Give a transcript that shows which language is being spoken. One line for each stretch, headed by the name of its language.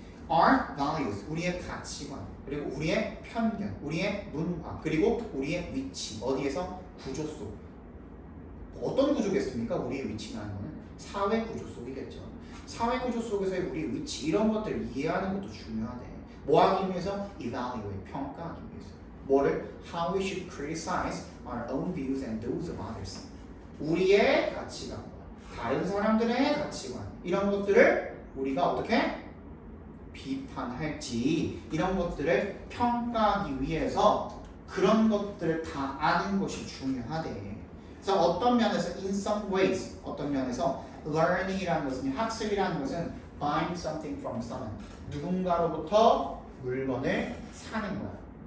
English: Our values,
Korean: 우리의 가치관, 그리고 우리의 편견, 우리의 문화, 그리고 우리의 위치. 어디에서? 구조 속. 어떤 구조겠습니까? 우리의 위치라는 거는 사회 구조 속이겠죠. 사회 구조 속에서의 우리의 위치, 이런 것들을 이해하는 것도 중요하대. 뭐 하기 위해서? Evaluate, 평가하기 위해서. 뭐를?
English: How we should criticize our own views and those of others.
Korean: 우리의 가치관과 다른 사람들의 가치관, 이런 것들을 우리가 어떻게 비판할지, 이런 것들을 평가하기 위해서 그런 것들을 다 아는 것이 중요하대. 그래서 어떤 면에서
English: in some ways,
Korean: 어떤 면에서 learning이라는 것은, 학습이라는 것은
English: buying something from someone,
Korean: 누군가로부터 물건을 사는 거야.